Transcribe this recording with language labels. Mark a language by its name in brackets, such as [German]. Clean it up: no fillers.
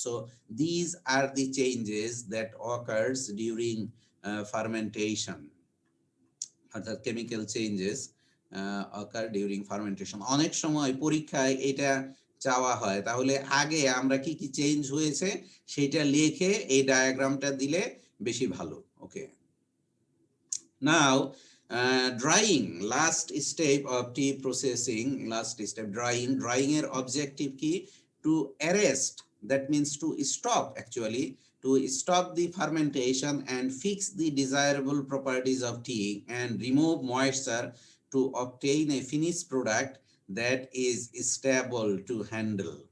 [English] So these are the changes that occurs during fermentation. অর্থাৎ chemical changes occur during fermentation. [Bangla] অনেক সময় পরীক্ষায় এটা চাওয়া হয়, তাহলে আগে আমরা কি কি চেঞ্জ হয়েছে সেটা লিখে এই ডায়াগ্রামটা দিলে বেশি ভালো। [English] Okay, now drying, last step of tea processing, drying এর objective কি? To arrest, that means to stop, actually to stop the fermentation and fix the desirable properties of tea and remove moisture to obtain a finished product that is stable to handle.